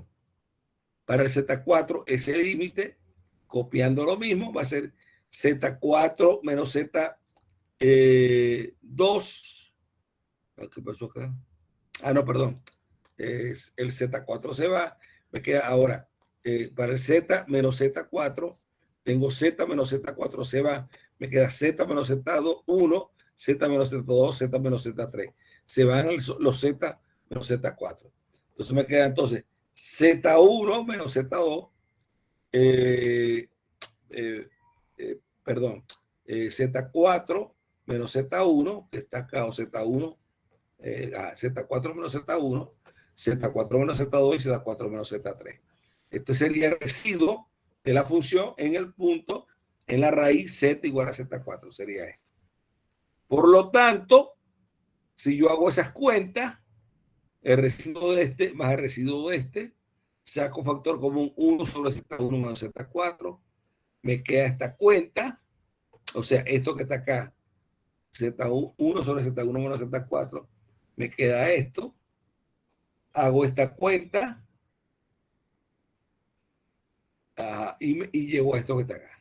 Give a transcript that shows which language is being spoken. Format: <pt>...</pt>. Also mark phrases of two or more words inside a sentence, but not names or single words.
<es>Para el z4, ese límite, copiando lo mismo, va a ser z4 menos z2. ¿Qué pasó acá? Ah, no, perdón. Es el z4 se va. Me queda ahora, para el z menos z4, tengo z menos z4 se va. Me queda z menos z2, 1, z menos z2, z menos z3. Se van los z menos z4. Entonces me queda entonces z1 menos z2, perdón, z4 menos z1, que está acá, o z1, z4 menos z1, z4 menos z2 y z4 menos z3. Este sería el residuo de la función en el punto, en la raíz z igual a z4, sería esto. Por lo tanto, si yo hago esas cuentas, el residuo de este más el residuo de este, saco factor común 1 sobre z1 menos z4, me queda esta cuenta, o sea, esto que está acá, z1 sobre z1 menos z4, me queda esto, hago esta cuenta, y llego a esto que está acá.</es>